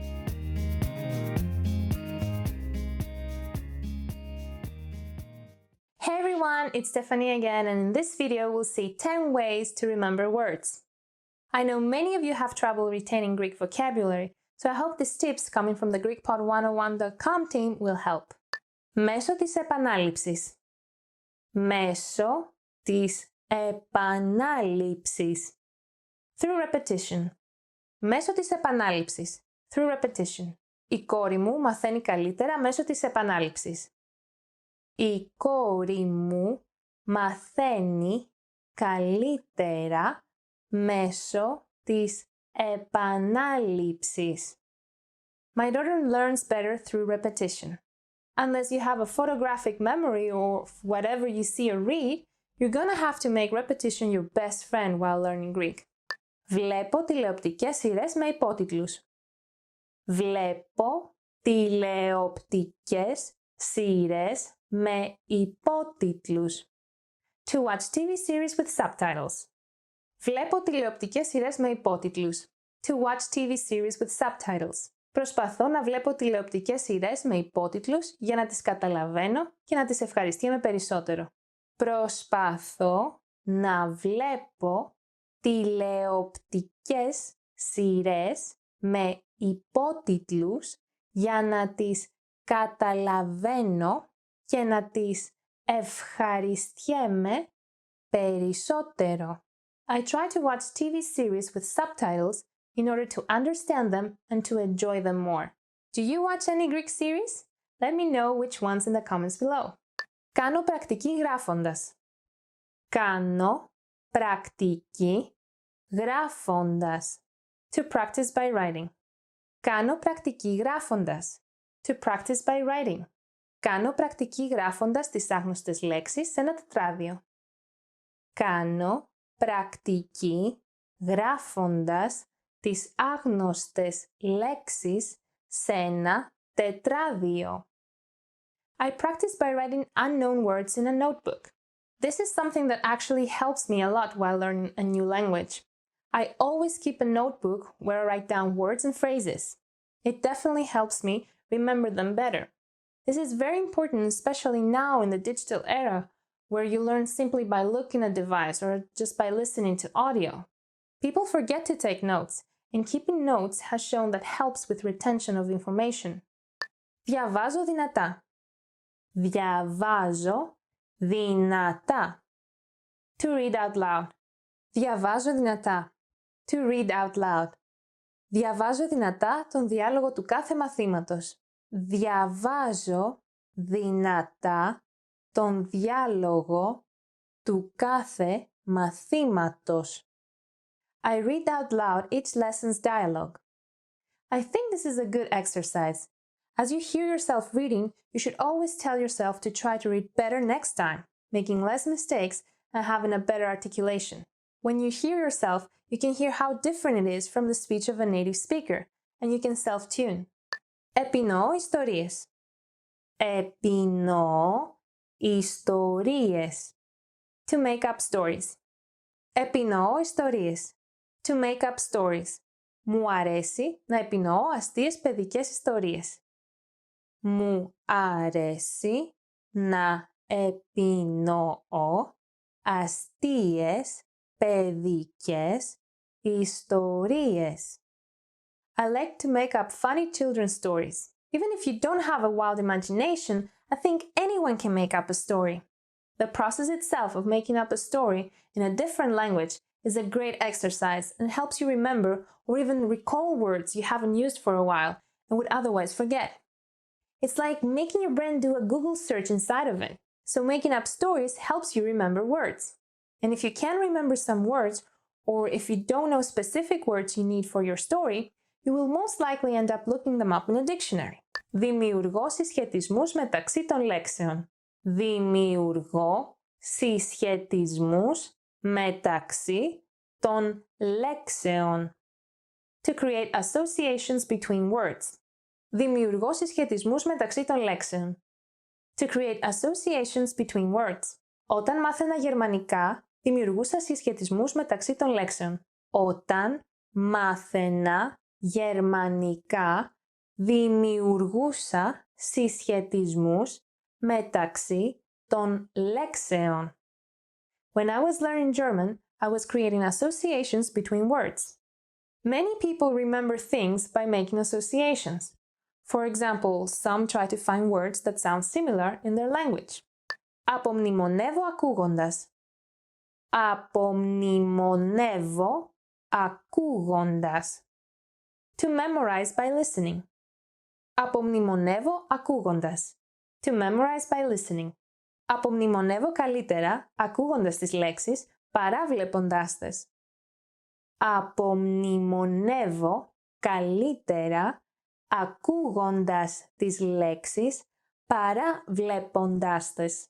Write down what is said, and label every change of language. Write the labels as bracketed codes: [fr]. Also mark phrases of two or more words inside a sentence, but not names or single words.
[en] Hey everyone, it's Stephanie again, and in this video we'll see 10 ways to remember words. I know many of you have trouble retaining Greek vocabulary, so I hope these tips coming from the GreekPod101.com team will help. [el] Μέσω της επανάληψης. Μέσω της επανάληψης. [en] Through repetition. [el] Μέσω της επανάληψης. [en] Through repetition. [el] Η κόρη μου μαθαίνει καλύτερα μέσω της επανάληψης. Η κόρη μου μαθαίνει καλύτερα μέσω της επανάληψης. [en] My daughter learns better through repetition. Unless you have a photographic memory or whatever you see or read, you're gonna have to make repetition your best friend while learning Greek. [el] Βλέπω τηλεοπτικές σειρές με υπότιτλους. Βλέπω τηλεοπτικές σειρές με υπότιτλους. [en] To watch TV series with subtitles. [el] Βλέπω τηλεοπτικές σειρές με υπότιτλους. [en] To watch TV series with subtitles. [el] Προσπαθώ να βλέπω τηλεοπτικές σειρές με υπότιτλους για να τις καταλαβαίνω και να τις ευχαριστιέμαι περισσότερο. Προσπαθώ να βλέπω τηλεοπτικές σειρές με υπότιτλους για να τις καταλαβαίνω και να τις ευχαριστιέμαι περισσότερο. [en] I try to watch TV series with subtitles in order to understand them and to enjoy them more. Do you watch any Greek series? Let me know which ones in the comments below. [el] Κάνω πρακτική γράφοντας. Κάνω πρακτική γράφοντας. [en] To practice by writing. [el] Κάνω πρακτική γράφοντας. [en] To practice by writing. [el] Κάνω πρακτική γράφοντας τις άγνωστες λέξεις σε ένα τετράδιο. Κάνω πρακτική γράφοντας τις άγνωστες λέξεις σε ένα τετράδιο. [en] I practice by writing unknown words in a notebook. This is something that actually helps me a lot while learning a new language. I always keep a notebook where I write down words and phrases. It definitely helps me remember them better. This is very important, especially now in the digital era, where you learn simply by looking at a device or just by listening to audio. People forget to take notes, and keeping notes has shown that helps with retention of information. [el] Διαβάζω δυνατά. Διαβάζω δυνατά. [en] To read out loud. [el] Διαβάζω δυνατά. [en] To read out loud. [el] Διαβάζω δυνατά τον διάλογο του κάθε μαθήματος. Διαβάζω δυνατά τον διάλογο του κάθε μαθήματος. [en] I read out loud each lesson's dialogue. I think this is a good exercise. As you hear yourself reading, you should always tell yourself to try to read better next time, making less mistakes and having a better articulation. When you hear yourself, you can hear how different it is from the speech of a native speaker, and you can self-tune. [el] Επινοώ ιστορίες. Επινοώ ιστορίες. [en] To make up stories. [el] Επινοώ ιστορίες. [en] To make up stories. [el] Μου αρέσει να επινοώ αστείες παιδικές ιστορίες. Μου αρέσει να επινοώ αστείες παιδικές ιστορίες. [en] I like to make up funny children's stories. Even if you don't have a wild imagination, I think anyone can make up a story. The process itself of making up a story in a different language is a great exercise and helps you remember or even recall words you haven't used for a while and would otherwise forget. It's like making your brain do a Google search inside of it. So making up stories helps you remember words. And if you can't remember some words, or if you don't know specific words you need for your story, you will most likely end up looking them up in a dictionary. [el] Δημιουργώ συσχετισμούς μεταξύ των λέξεων. Δημιουργώ συσχετισμούς μεταξύ των λέξεων. [en] To create associations between words. [el] Δημιουργώ συσχετισμούς μεταξύ των λέξεων. [en] To create associations between words. [el] Όταν μάθαινα γερμανικά, δημιουργούσα συσχετισμούς μεταξύ των λέξεων. Όταν μάθαινα γερμανικά, δημιουργούσα συσχετισμούς μεταξύ των λέξεων. [en] When I was learning German, I was creating associations between words. Many people remember things by making associations. For example, some try to find words that sound similar in their language. [el] Απομνημονεύω ακούγοντας. Απομνημονεύω ακούγοντας. [en] To memorize by listening. [el] Απομνημονεύω ακούγοντας. [en] To memorize by listening. [el] Απομνημονεύω καλύτερα ακούγοντας τις λέξεις παρά βλέποντάς τες. Απομνημονεύω καλύτερα ακούγοντας τις λέξεις παρά βλέποντάς τες.